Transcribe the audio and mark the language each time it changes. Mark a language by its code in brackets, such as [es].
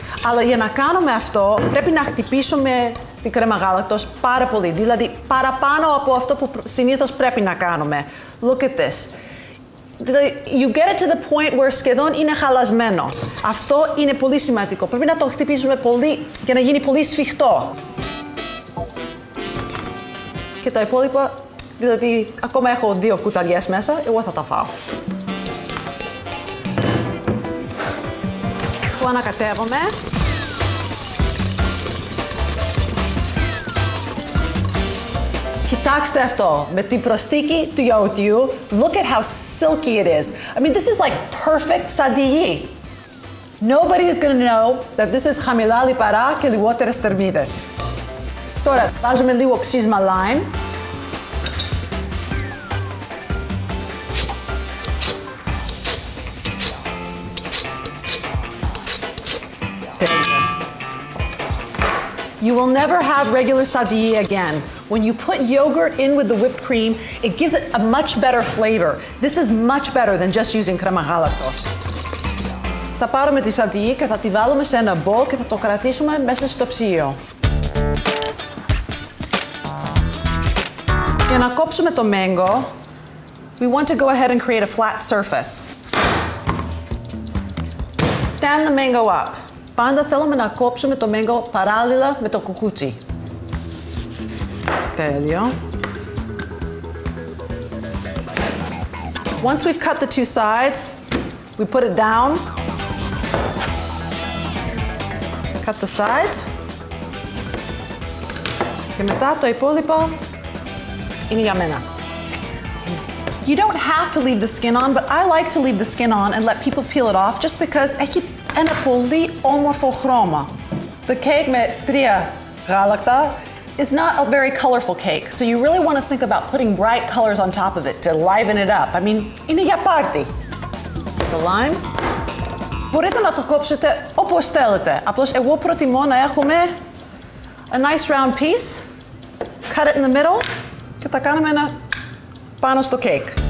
[el] Αλλά για να κάνουμε αυτό, πρέπει να χτυπήσουμε την κρέμα γάλακτος πάρα πολύ. Δηλαδή, παραπάνω από αυτό που συνήθως πρέπει να κάνουμε. [en] Look at this. You get it to the point where [el] σχεδόν είναι χαλασμένο. Αυτό είναι πολύ σημαντικό. Πρέπει να το χτυπήσουμε πολύ για να γίνει πολύ σφιχτό. Και τα υπόλοιπα, δηλαδή ακόμα έχω 2 κουταλιές μέσα, εγώ θα τα φάω. Το ανακατεύομαι. Κοιτάξτε αυτό, με την προσθήκη του γιαουρτιού, [en] look at how silky it is. I mean, this is like perfect σαντιγί. Nobody is going to know that this is [el] χαμηλά λιπαρά και λιγότερες θερμίδες. Τώρα βάζουμε λίγο ξύσμα lime. [en] You will never have regular sandigi again. When you put yogurt in with the whipped cream, it gives it a much better flavor. This is much better than just using [el] κρέμα γάλακτος. Θα πάρουμε τη σαντιγί και θα τη βάλουμε σε ένα μπολ και θα το κρατήσουμε μέσα στο ψυγείο. Για να κόψουμε το [en] mango, we want to go ahead and create a flat surface. Stand the mango up. [el] Πάντα θέλουμε να κόψουμε το mango παράλληλα με το κουκούτσι. Τέλειο. [en] Once we've cut the two sides, we put it down. Cut the sides. [el] Και μετά το υπόλοιπο είναι για μένα. [en] You don't have to leave the skin on, but I like to leave the skin on and let people peel it off just because [el] έχει ένα πολύ όμορφο χρώμα. [en] The cake [el] με 3 γάλακτα [en] is not a very colorful cake, so you really want to think about putting bright colors on top of it to liven it up. I mean, [el] είναι για πάρτι. Το lime. Μπορείτε να το κόψετε όπως θέλετε. Απλώς εγώ προτιμώ να έχουμε [en] a nice round piece, cut it in the middle [el] και τα κάνουμε ένα πάνω στο cake.